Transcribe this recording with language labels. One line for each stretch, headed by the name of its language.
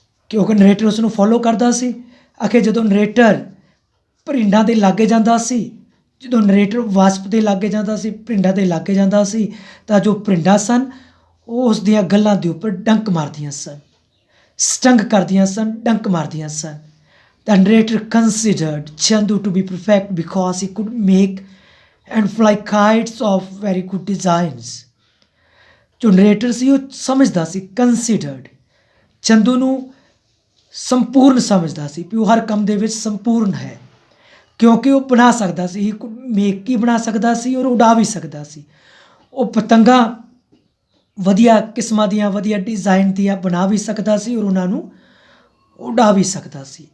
Punjabi: ਕਿਉਂਕਿ ਨਰੇਟਰ ਉਸ ਨੂੰ ਫੋਲੋ ਕਰਦਾ ਸੀ। ਆਖੇ ਜਦੋਂ ਨਰੇਟਰ ਭਰਿੰਡਾਂ ਦੇ ਲਾਗੇ ਜਾਂਦਾ ਸੀ, ਜਦੋਂ ਨਰੇਟਰ ਵਾਸਪ ਦੇ ਲਾਗੇ ਜਾਂਦਾ ਸੀ, ਭਰਿੰਡਾਂ ਦੇ ਲਾਗੇ ਜਾਂਦਾ ਸੀ, ਤਾਂ ਜੋ ਭਰਿੰਡਾਂ ਸਨ ਉਹ ਉਸ ਦੀਆਂ ਗੱਲਾਂ ਦੇ ਉੱਪਰ ਡੰਕ ਮਾਰਦੀਆਂ ਸਨ, ਸਟੰਗ ਕਰਦੀਆਂ ਸਨ, ਡੰਕ ਮਾਰਦੀਆਂ ਸਨ।
English: The narrator considered Chandu to be perfect because he could make and fly kites of very good designs.
Punjabi: ਜੋ ਨਰੇਟਰ ਸੀ ਉਹ ਸਮਝਦਾ ਸੀ, ਕੰਸੀਡਰਡ, ਚੰਦੂ ਨੂੰ ਸੰਪੂਰਨ ਸਮਝਦਾ ਸੀ ਵੀ ਉਹ ਹਰ ਕੰਮ ਦੇ ਵਿੱਚ ਸੰਪੂਰਨ ਹੈ ਕਿਉਂਕਿ ਉਹ ਬਣਾ ਸਕਦਾ ਸੀ।
English: he could make
Punjabi: ਕੀ ਬਣਾ ਸਕਦਾ ਸੀ ਔਰ ਉਡਾ ਵੀ ਸਕਦਾ ਸੀ। ਉਹ ਪਤੰਗਾਂ ਵਧੀਆ ਕਿਸਮਾਂ ਦੀਆਂ, ਵਧੀਆ ਡਿਜ਼ਾਈਨ ਦੀਆਂ ਬਣਾ ਵੀ ਸਕਦਾ ਸੀ ਔਰ ਉਹਨਾਂ ਨੂੰ ਉਡਾ ਵੀ ਸਕਦਾ ਸੀ।